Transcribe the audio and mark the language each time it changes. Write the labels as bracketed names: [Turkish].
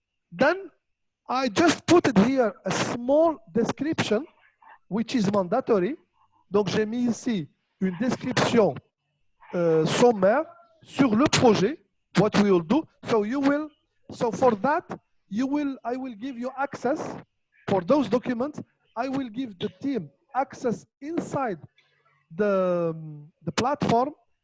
[English] Then I just put it here a small description, which is mandatory. [French] Donc j'ai mis ici une description sommaire sur le projet, [English] what we will do. So for that, I will give you access for those documents. I will give the team access inside the platform.